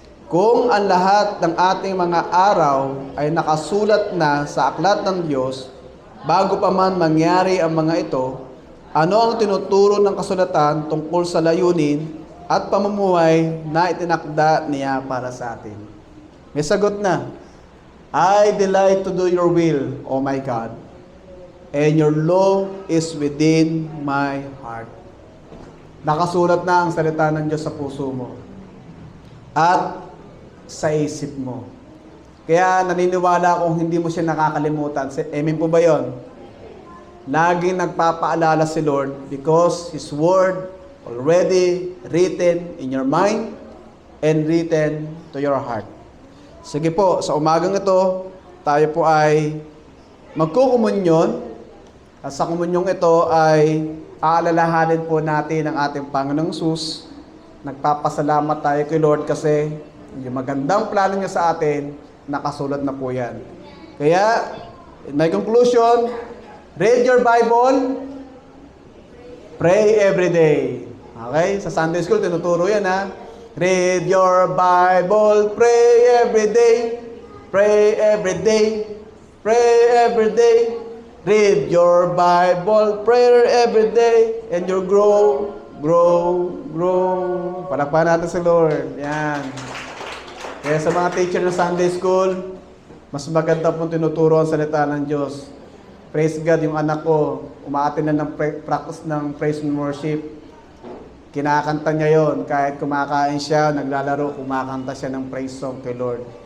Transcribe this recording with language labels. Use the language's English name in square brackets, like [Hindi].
[Filipino] Kung ang lahat ng ating mga araw ay nakasulat na sa aklat ng Diyos, bago pa man mangyari ang mga ito, ano ang tinuturo ng kasulatan tungkol sa layunin at pamumuhay na itinakda niya para sa atin? May sagot na. [English] I delight to do your will, O my God, and your law is within my heart. [Filipino] Nakasulat na ang salita ng Diyos sa puso mo at sa isip mo. Kaya naniniwala akong hindi mo siya nakakalimutan. Amen po ba yun? Laging nagpapaalala si Lord [English] because His Word already written in your mind and written to your heart. [Filipino] Sige po, sa umagang ito, tayo po ay magkukumunyon. At sa kumunyong ito ay aalalahanin po natin ang ating Panginoong Hesus. Nagpapasalamat tayo kay Lord kasi yung magandang plano niya sa atin, nakasulat na po yan. [English] Kaya, in my conclusion, read your Bible, pray every day. Okay? Sa Sunday School, [Filipino] tinuturo yan ha. [English] Read your Bible, pray every day, pray every day, pray every day. Read your Bible, prayer every day, and you'll grow [Filipino] grow. Palakpakan natin si Lord. Yan. Kaya sa mga teacher ng Sunday School, mas maganda pong tinuturo ang salita ng Diyos. Praise God, yung anak ko, umaattend na ng practice ng praise and worship. Kinakanta niya yon kahit kumakain siya, naglalaro, kumakanta siya ng praise song kay Lord.